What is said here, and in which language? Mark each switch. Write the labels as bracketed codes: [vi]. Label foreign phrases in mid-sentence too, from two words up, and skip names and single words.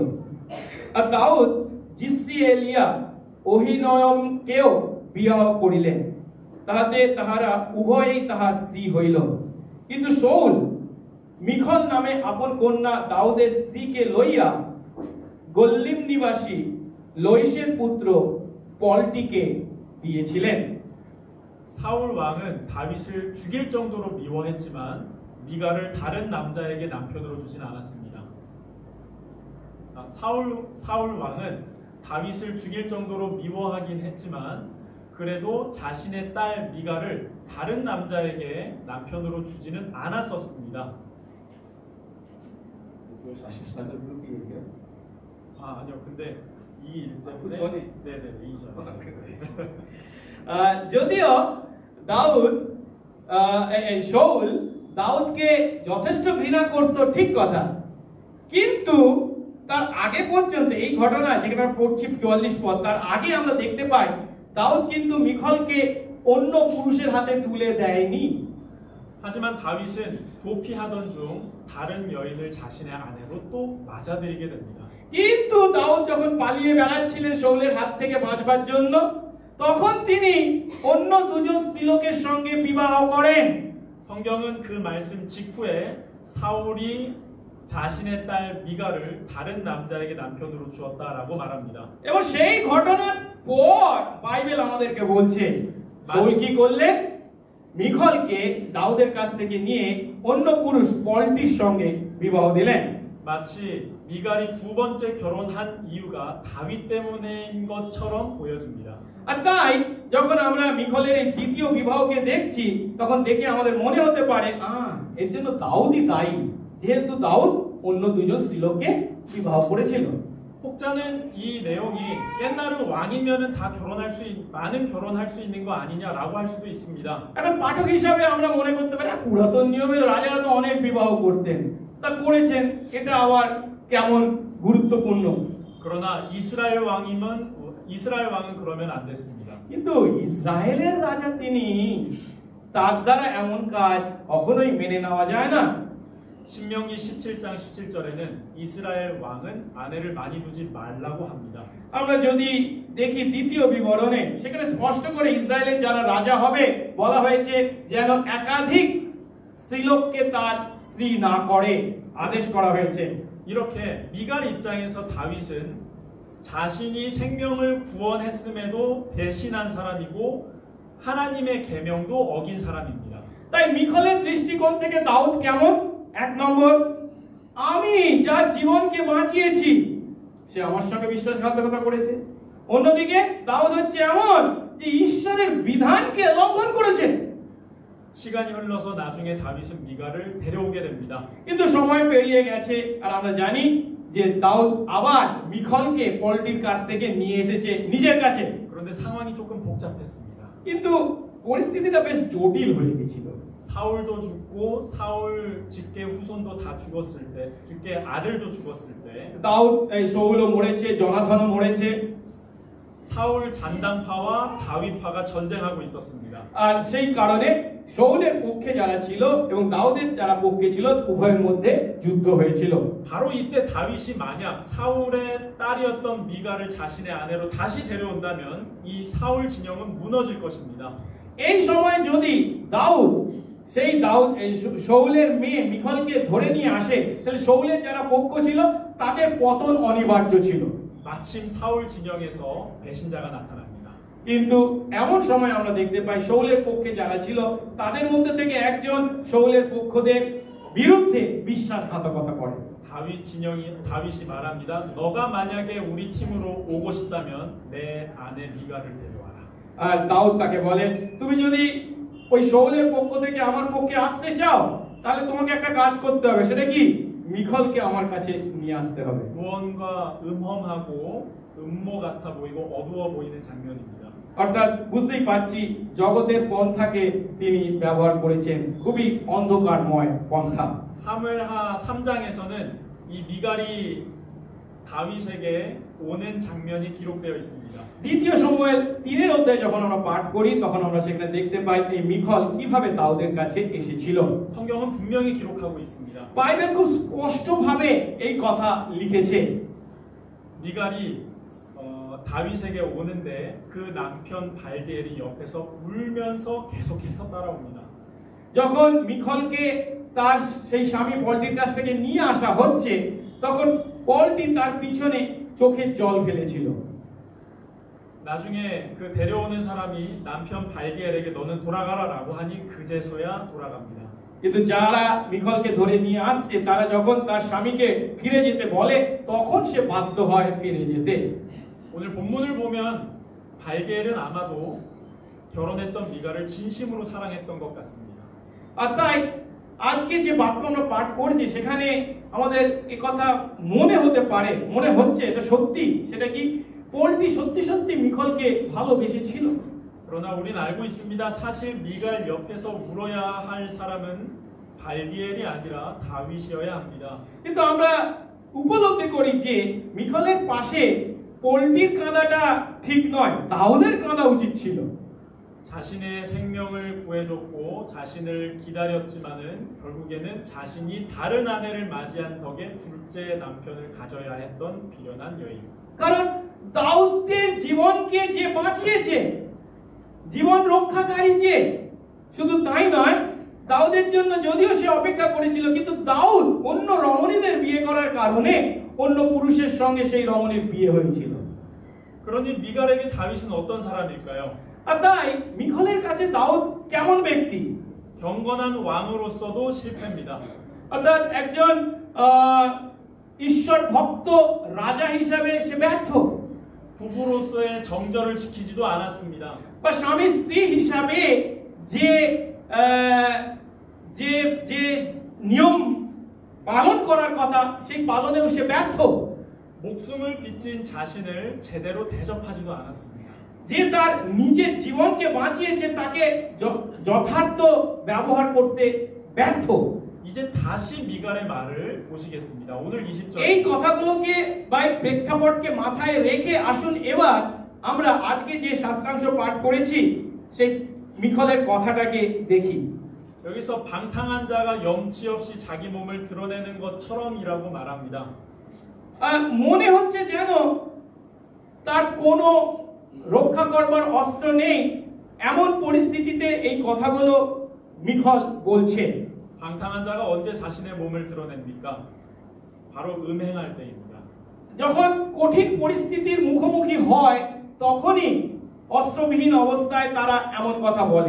[bn] আর দাউদ জিসরিয়েলিয়া অহিনয়মকেও বিবাহ করিলেন, তাহাতে তাহারা উভয়েই তাহার স্ত্রী হইল। কিন্তু শাউল মিখল নামে আপন কন্যা দাউদের স্ত্রীকে লইয়া গল্লিম নিবাসী লোইসের পুত্র পলটিকে দিয়েছিলেন। [ko] 사울 왕은 다윗을 죽일 정도로 미워했지만 미갈을 다른 남자에게 남편으로 주진 않았습니다. 사울 왕은 다윗을 죽일 정도로 미워하긴 했지만 그래도 자신의 딸 미갈을 다른 남자에게 남편으로 주지는 않았었습니다. 44절 그렇게 얘기해요? 아니요. 근데 이 일 때문에 네네 이전. [bn] যদিও শাউল দাউদকে যথেষ্ট ঘৃণা করত, ঠিক কথা, কিন্তু তার আগে পর্যন্ত এই ঘটনা যেটা পড়ছি 44 পদ, তার আগে আমরা দেখতে পাই দাউদ কিন্তু মিখলকে অন্য পুরুষের হাতে তুলে দেয়নি। [ko] 하지만 다윗은 도피하던 중 다른 여인을 자신의 아내로 또 맞아들이게 됩니다. [bn] কিন্তু দাউদ যখন পালিয়ে বেড়াচ্ছিলেন শাউলের হাত থেকে বাঁচবার জন্য, তখন তিনি অন্য দুজন স্ত্রীলোকের সঙ্গে বিবাহ করেন। [ko] 성경은 그 말씀 직후에 사울이 자신의 딸 미갈을 다른 남자에게 남편으로 주었다라고 말합니다. [bn] এবং সেই ঘটনার পর বাইবেল আমাদেরকে বলছে শাউল কি করলেন? মিখলকে দাউদের কাছ থেকে নিয়ে অন্য পুরুষ পলটির সঙ্গে বিবাহ দিলেন। [ko] 마치 미갈이 두 번째 결혼한 이유가 다윗 때문인 것처럼 보여집니다. [bn] আর তাই যখন আমরা মিখলের এই দ্বিতীয় বিবাহকে দেখছি, তখন দেখে আমাদের মনে হতে পারে এর জন্য দাউদই দায়ী, যেহেতু দাউদ অন্য দুজন স্ত্রীলোককে বিবাহ করেছিল। [ko] 혹자는 이 내용이 옛날은 왕이면은 다 많은 결혼할 수 있는 거 아니냐라고 할 수도 있습니다. [bn] এখন পাঠক হিসাবে আমরা মনে করতে পারি পুরাতন নিয়মে রাজারা তো অনেক বিবাহ করতেন, তা করেছেন, এটা আবার কেমন গুরুত্বপূর্ণ। [ko] 그러나 이스라엘 왕은 그러면 안 됐습니다. [bn] কিন্তু ইসরায়েলের রাজা তিনি, তার দ্বারা এমন কাজ কখনোই মেনে নেওয়া যায় না। [ko] 신명기 17장 17절에는 이스라엘 왕은 아내를 많이 두지 말라고 합니다. [bn] আমরা যদি দেখি দ্বিতীয় বিবরণে, সেখানে স্পষ্ট করে ইসরায়েলের যারা রাজা হবে বলা হয়েছে যেন একাধিক স্ত্রীলোককে তার স্ত্রী না করে আদেশ করা হয়েছে। [ko] 이렇게 미갈 입장에서 다윗은 자신이 생명을 구원했음에도 배신한 사람이고 하나님의 계명도 어긴 사람입니다. [bn] তাই মিখলের দৃষ্টিকোণ থেকে দাউদ কেমন? এক নম্বর, আমি যার জীবনকে বাঁচিয়েছি সে আমার সঙ্গে বিশ্বাসঘাতকতা করেছে। অন্যদিকে দাউদ হচ্ছে এমন যে ঈশ্বরের বিধানকে লঙ্ঘন করেছে। [ko] 시간이 흘러서 나중에 다윗은 미갈을 데려오게 됩니다. [bn] কিন্তু সময় পেরিয়ে গেছে আর আমরা জানি যে দাউদ আবার মিখলকে পলটির কাছ থেকে নিয়ে এসেছে নিজের কাছে। [ko] 그런데 상황이 조금 복잡했습니다. [bn] কিন্তু পরিস্থিতিটা বেশ জটিল হয়ে গিয়েছিল। [ko] 사울도 죽고 사울 직계 후손도 다 죽었을 때, 직계 아들도 죽었을 때 [bn] দাউদ শাউলও মরেছে, জনাথনও মরেছে। [ko] 사울 잔당파와 다윗파가 전쟁하고 있었습니다. [bn] আর সেই কারণে শাউলের পক্ষে যারা ছিল এবং দাউদের যারা পক্ষে ছিল উভয়ের মধ্যে যুদ্ধ হয়েছিল। [ko] 바로 이때 다윗이 만약 사울의 딸이었던 미가를 자신의 아내로 다시 데려온다면 이 사울 진영은 무너질 것입니다. [bn] এই সময় যদি দাউদ শাউলের মেয়ে মিখলকে ধরে নিয়ে আসে তাহলে শাউলের যারা পক্ষ ছিল তাদের পতন অনিবার্য ছিল। [ko] 마침 사울 진영에서 배신자가 나타납니다. [bn] কিন্তু এমন সময় আমরা দেখতে পাই শাউলের পক্ষে যারা ছিল তাদের মধ্যে থেকে একজন শাউলের পক্ষদের বিরুদ্ধে বিশ্বাসঘাতকতা করে। [ko] 다윗이 말합니다. 너가 만약에 우리 팀으로 오고 싶다면 내 아내 미가를 데려와라. [bn] আর দাউদ তাকে বলে তুমি যদি ওই শাউলের পক্ষ থেকে আমার পক্ষে আসতে চাও তাহলে তোমাকে একটা কাজ করতে হবে, সেটা কি? মিখলকে আমার কাছে নিয়ে আসতে হবে। [ko] 무언가 음험하고 음모 같아 보이고 어두워 보이는 장면입니다. [bn] অর্থাৎ বুঝতেই পাচ্ছি জগতের পন্থাকে তিনি ব্যবহার করেছেন, খুবই অন্ধকারময় পন্থা। [ko] 사무엘하 3장에서는 이 미갈이 다윗에게 오는 장면이 기록되어 있습니다. [bn] দ্বিতীয় সমুয়েল 3 অধ্যায় যখন আমরা পাঠ করি তখন আমরা সেখানে দেখতে পাই এই মিখল কিভাবে দাউদের কাছে এসেছিল। [ko] 성경은 분명히 기록하고 있습니다. [bn] বাইবেল খুব স্পষ্টভাবে এই কথা লিখেছে। [ko] 미갈이 다윗에게 오는데 그 남편 발디엘이 옆에서 울면서 계속해서 따라옵니다. [bn] যখন মিখলকে তার সেই স্বামী পলটির কাছ থেকে নিয়ে আসা হচ্ছে তখন পলটি তার পিছনে চোখের জল ফেলেছিল। [ko] 나중에 그 데려오는 사람이 남편 발디엘에게 너는 돌아가라라고 하니 그제서야 돌아갑니다. [bn] কিন্তু যারা মিখলকে ধরে নিয়ে আসছে তারা যখন তার স্বামীকে ফিরে যেতে বলে তখন সে বাধ্য হয় ফিরে যেতে। [ko] 오늘 본문을 보면 발디엘은 아마도 결혼했던 미갈을 진심으로 사랑했던 것 같습니다. [bn] আর তাই আজকে যে বাক্য আমরা পাঠ করছি সেখানে আমাদের এই কথা মনে হতে পারে, মনে হচ্ছে এটা সত্যি, সেটা কি পলটি সত্যি সত্যি মিখলকে ভালোবেসেছিল। [ko] 그러나 우리는 알고 있습니다. 사실 미갈 옆에서 울어야 할 사람은 발디엘이 아니라 다윗이어야 합니다. [bn] কিন্তু আমরা উপলব্ধি করি যে মিখলের পাশে পলটির কাঁদাটা ঠিক নয়, দাউদের কাঁদা উচিত ছিল। [ko] 자신의 생명을 구해줬고 자신을 기다렸지만은 결국에는 자신이 다른 아내를 맞이한 덕에 둘째 남편을 가져야 했던 비련한 여인. [bn] কারণ দাউদের জীবনকে যে বাঁচিয়েছে, জীবন রক্ষাকারী যে, শুধু তাই নয় দাউদের জন্য যদিও সে অপেক্ষা করেছিল কিন্তু দাউদ অন্য রমণীদের বিয়ে করার কারণে অন্য পুরুষের সঙ্গে সেই রমণীর বিয়ে হয়েছিল। [ko] 그러니 미갈에게 다윗은 어떤 사람일까요? [bn] আর তাই মিখলের কাছে দাউদ কেমন ব্যক্তি? [ko] 경건한 왕으로서도 실패입니다. [bn] অর্থাৎ একজন ঈশ্বর ভক্ত রাজা হিসাবে সে ব্যর্থ, [ko] 부부로서의 정절을 지키지도 않았습니다. [bn] বা স্বামী স্ত্রী হিসাবে যে যে যে নিয়ম পালন করার কথা সেই পালনেও সে ব্যর্থ। [ko] 목숨을 빚진 자신을 제대로 대접하지도 않았습니다. [bn] যে তার নিজের জীবনকে বাঁচিয়েছে তাকে যথার্থ ব্যবহার করতে ব্যর্থ। [ko] 이제 다시 미갈의 말을 보시겠습니다. 오늘 20절. [bn] এই কথাগুলোকে বা প্রেক্ষাপটকে মাথায় রেখে আসুন এবার আমরা আজকে যে শাস্ত্রাংশ পাঠ করেছি সেই মিখলের কথাটাকে দেখি। [ko] 여기서 방탕한 자가 염치 없이 자기 몸을 드러내는 것처럼이라고 말합니다. [bn] মনে হচ্ছে যেন তার কোনো রক্ষা করবার অস্ত্র নেই, এমন পরিস্থিতিতে এই কথাগুলো মিখল বলছে। [ko] 방탕한 자가 언제 자신의 몸을 드러냅니까? 바로 음행할 때입니다. [bn] যখন কঠিন পরিস্থিতির মুখোমুখি হয় তখনই অস্ত্রবিহীন অবস্থায় তারা এমন কথা বলে।